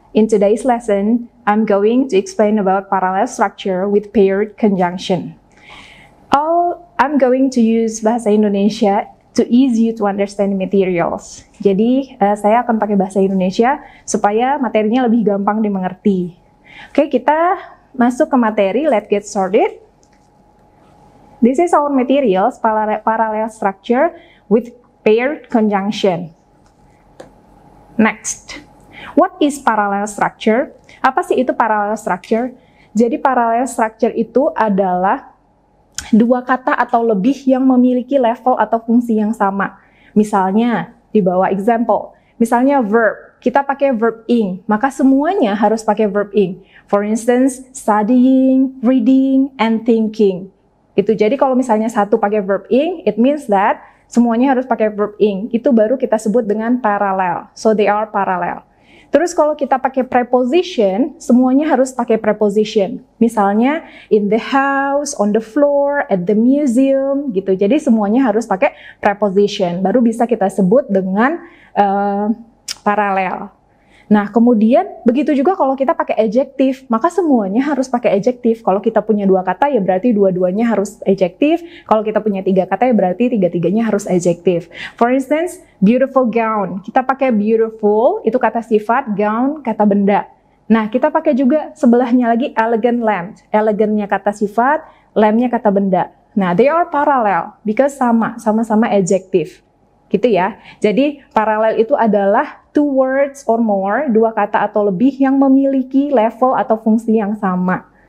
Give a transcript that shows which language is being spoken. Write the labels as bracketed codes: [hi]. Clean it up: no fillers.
[en] In today's lesson, I'm going to explain about parallel structure with paired conjunction. I'm going to use bahasa Indonesia to ease you to understand materials. [id] Jadi, saya akan pakai bahasa Indonesia supaya materinya lebih gampang dimengerti. Oke, kita masuk ke materi. [en] Let's get started. This is our materials, parallel structure with paired conjunction. Next, what is parallel structure? [id] Apa sih itu parallel structure? Jadi parallel structure itu adalah dua kata atau lebih yang memiliki level atau fungsi yang sama. Misalnya, di bawah example, misalnya verb, kita pakai verb ing, maka semuanya harus pakai verb ing. [en] For instance, studying, reading, and thinking. [id] Itu jadi kalau misalnya satu pakai verb ing, [en] it means that [id] semuanya harus pakai verb ing. Itu baru kita sebut dengan parallel. [en] So they are parallel. [id] Terus kalau kita pakai preposition, semuanya harus pakai preposition. [en] Misalnya in the house, on the floor, at the museum, gitu. [id] Jadi semuanya harus pakai preposition. Baru bisa kita sebut dengan paralel. Nah, kemudian begitu juga kalau kita pakai adjektif, maka semuanya harus pakai adjektif. Kalau kita punya dua kata, ya berarti dua-duanya harus adjektif. Kalau kita punya tiga kata, ya berarti tiga-tiganya harus adjektif. [en] For instance, beautiful gown. [id] Kita pakai beautiful, itu kata sifat, gown, kata benda. Nah, kita pakai juga sebelahnya lagi elegant lamp. Elegantnya kata sifat, lampnya kata benda. Nah, [en] they are parallel, because [id] sama-sama adjektif. Gitu ya. Jadi, paralel itu adalah [en] two words or more, [id] dua kata atau lebih yang memiliki level atau fungsi yang sama.